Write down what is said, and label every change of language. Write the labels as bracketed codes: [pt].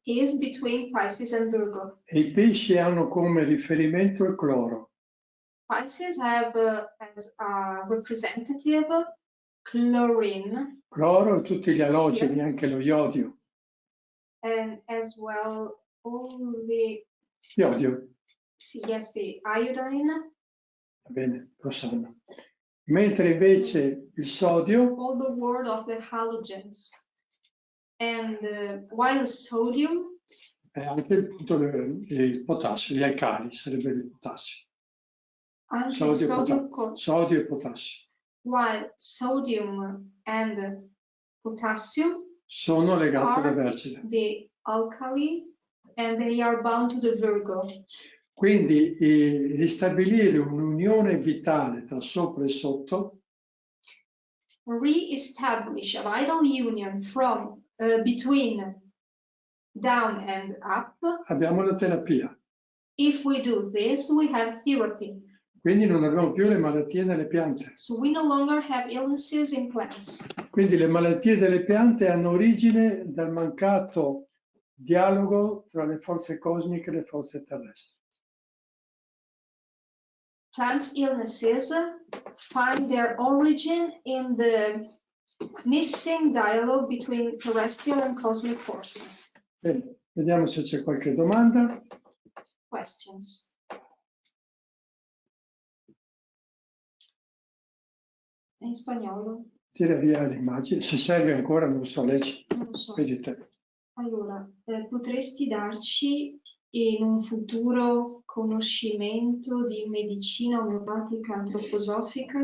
[en] is between Pisces and Virgo. [it] E i pesci hanno come riferimento il cloro. [en] Pisces have as a representative chlorine, [it] Cloro e tutti gli alogeni, anche lo iodio. [en] and as well all the, [it] Iodio, [en] yes, the iodine, [it] va bene, lo sanno. Mentre invece il sodio [en] all the word of the halogens. And while sodium, [it] è anche il potassio, gli alcali, sarebbe il potassio. anche Sodio e potassio. [en] while sodium and potassium [it] Sono legati alla [en] are [it] vergine. [en] the alkali, and they are bound to the Virgo. [it] Quindi ristabilire un'unione vitale tra sopra e sotto [en] Re-establish a vital union from between down and up. [it] abbiamo la terapia. [en] If we do this, we have therapy. [it] Quindi non abbiamo più le malattie nelle piante. [en] So we no longer have illnesses in plants. [it] Quindi le malattie delle piante hanno origine dal mancato dialogo tra le forze cosmiche e le forze terrestri. [en] Plant illnesses find their origin in the missing dialogue between terrestrial and cosmic forces. [it] Bene, vediamo se c'è qualche domanda. [en] Questions? [it] È in spagnolo? Tira via l'immagine, se serve ancora, non so, leggi. Non lo so. Vedi te. Allora, potresti darci in un futuro conoscimento di medicina omeopatica antroposofica?